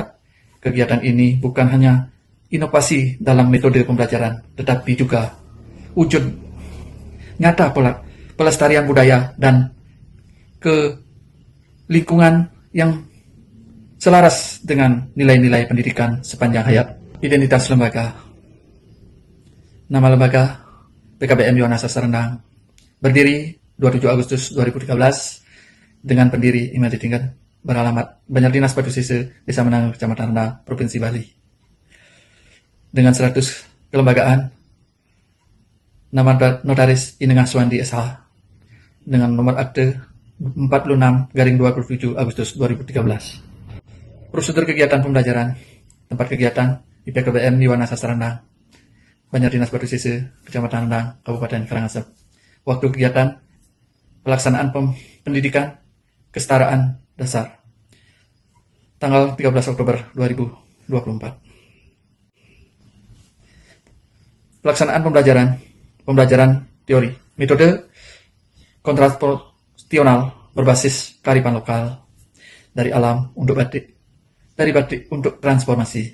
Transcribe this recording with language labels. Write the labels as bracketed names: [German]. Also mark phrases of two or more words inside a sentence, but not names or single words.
[Indonesian] Kegiatan ini bukan hanya inovasi dalam metode pembelajaran, tetapi juga wujud nyata pelestarian budaya dan ke lingkungan yang selaras dengan nilai-nilai pendidikan sepanjang hayat. Identitas lembaga. Nama lembaga PKBM Yohana Sastra Rendang berdiri 27 Agustus 2013 dengan pendiri Iman Ditinggan, beralamat Banjar Dinas Batu Sise, Desa Menangan, Kecamatan Rendang, Provinsi Bali. Dengan 100 kelembagaan, nama notaris Inengah Suwandi SH, dengan nomor akte 46/27 Agustus 2013. Prosedur kegiatan pembelajaran. Tempat kegiatan di PKBM Yohana Sastra Rendang, Banjar Dinas Batu Sise, Kecamatan Rendang, Kabupaten Karangasem. Waktu kegiatan: pelaksanaan pendidikan kesetaraan dasar, tanggal 13 Oktober 2024. Pelaksanaan pembelajaran teori, metode kontrasponsional berbasis kearifan lokal, dari alam untuk batik, dari batik untuk transformasi.